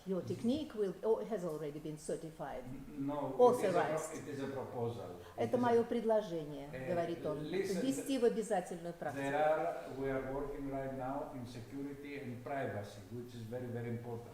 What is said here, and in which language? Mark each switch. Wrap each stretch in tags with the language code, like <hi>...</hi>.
<en>Your technique has already been certified. No, authorized. It is a proposal.</en> <ru>Это мое предложение, говорит он, ввести в обязательную практику.</ru> <en>We are working right now in security and privacy, which is very, very important.</en>